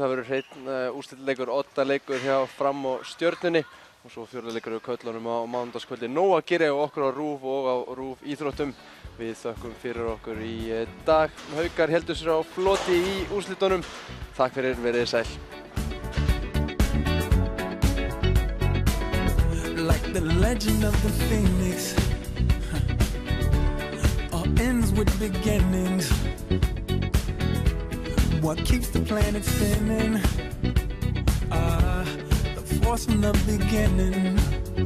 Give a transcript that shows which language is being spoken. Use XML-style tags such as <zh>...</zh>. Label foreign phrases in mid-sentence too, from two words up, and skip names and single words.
<is>Það verður hreinn úrslitaleikur, 8 leikur hjá Fram og Stjörnunni og svo 4 leikur hjá Köllunum á mánudagskvöldi. Nóg að gera á okkur á RÚV og á RÚV íþróttum. Við þökkum fyrir okkur í dag. Haukar heldur sér á floti í úrslitunum. Takk fyrir, verið sæl.</is> <en>Like the legend of the phoenix, all ends with beginnings. What keeps the planet spinning? The force from the beginning.</en>